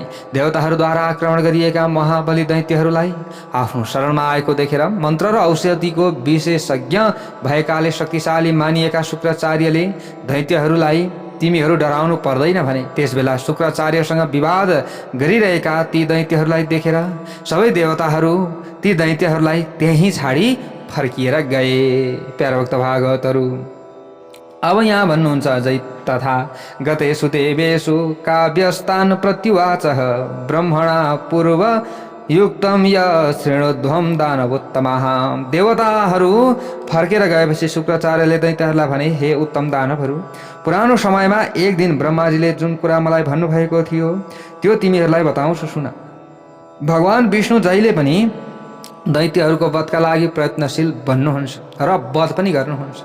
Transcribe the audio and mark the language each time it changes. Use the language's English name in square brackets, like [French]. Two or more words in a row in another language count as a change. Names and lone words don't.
[Nepali] देवताहरूद्वारा आक्रमण गरिएका महाबली दैत्यहरूलाई आफ्नो शरणमा आएको देखेर मन्त्र र औषधिको विशेषज्ञ भएकाले शक्तिशाली मानिएका शुक्राचार्यले दैत्यहरूलाई तिमीहरू डराउनु पर्दैन भने। त्यसबेला शुक्राचार्यसँग विवाद गरिरहेका ती दैत्यहरूलाई देखेर सबै देवताहरू ती दैत्यहरूलाई त्यहीँ छाडी फर्किएर गए। प्यारा भक्त भागवतहरू अब यहाँ भन्नुहुन्छ, अझै [Sanskrit] तथा गतेषु देवेषु काव्यस्तान् प्रत्युवाचः ब्रह्मणा पूर्व युक्तम य श्रेणोध्वम दानवोत्तमः। [Nepali] देवताहरू फर्केर गएपछि शुक्राचार्यले दैत्यहरूलाई भने, हे उत्तम दानवहरू, पुरानो समयमा एक दिन ब्रह्माजीले जुन कुरा मलाई भन्नुभएको थियो त्यो तिमीहरूलाई बताउँछु सुन। भगवान विष्णु जहिले पनि दैत्यहरूको वधका लागि प्रयत्नशील बन्नुहुन्छ र वध पनि गर्नुहुन्छ।